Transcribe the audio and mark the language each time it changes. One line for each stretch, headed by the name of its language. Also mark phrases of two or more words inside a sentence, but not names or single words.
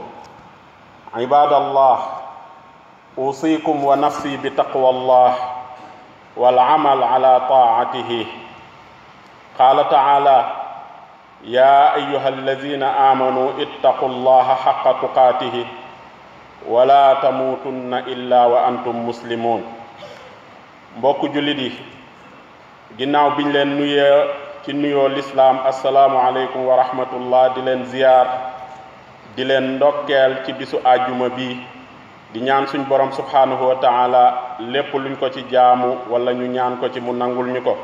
Arabic: عباد الله، أوصيكم ونفسي بتقوى الله والعمل على طاعته. قال تعالى: يا أيها الذين آمنوا اتقوا الله حق تقاته ولا تموتن إلا وأنتم مسلمون.
Wolof: mbokk jullit yi, ginnaaw biñ leen nuyee ci nuyoo lislaam
Arabic: السلام عليكم ورحمة الله,
Wolof: di leen ziyaar, di leen ndokkeel ci bisu àjjuma bi, di ñaan suñ borom
Arabic: سبحانه وتعالى
Wolof: lépp luñ ko ci jaamu wala ñu ñaan ko ci mu nangul ñu ko.